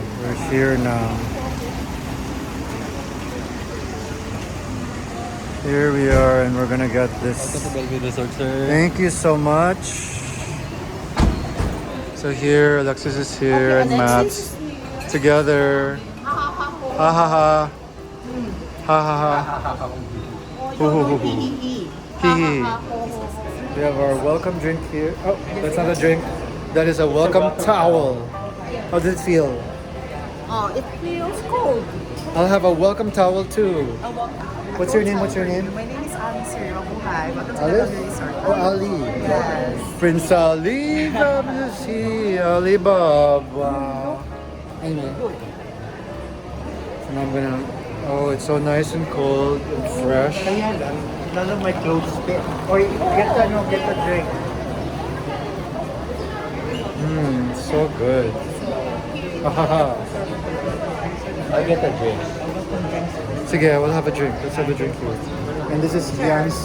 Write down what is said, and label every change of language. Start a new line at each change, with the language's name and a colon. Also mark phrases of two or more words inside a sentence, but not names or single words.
English: We're here now. Here we are, and we're gonna get this. Welcome to Bellevue Resort, sir. Thank you so much. So here, Alexis is here, and Maps together. Ha ha ha. Ha ha ha. Hoo hoo hoo hoo. Hee hee. We have our welcome drink here. Oh, that's not a drink. That is a welcome towel. How does it feel? Oh, it feels cold. I'll have a welcome towel too. What's your name? What's your name? My name is Ali, sir. Hi. Welcome to Ali? Bellevue Resort. Oh, Ali. Yes. Prince Ali. Ali Bob. Wow. Anyway. And I'm gonna. Oh, it's so nice and cold and fresh.
Filipino: Kaya lang,
English: none of my clothes fit. Or get a drink. So good. I'll get a drink. Sige, we'll have a drink. Let's have a drink here. And this is Yancy.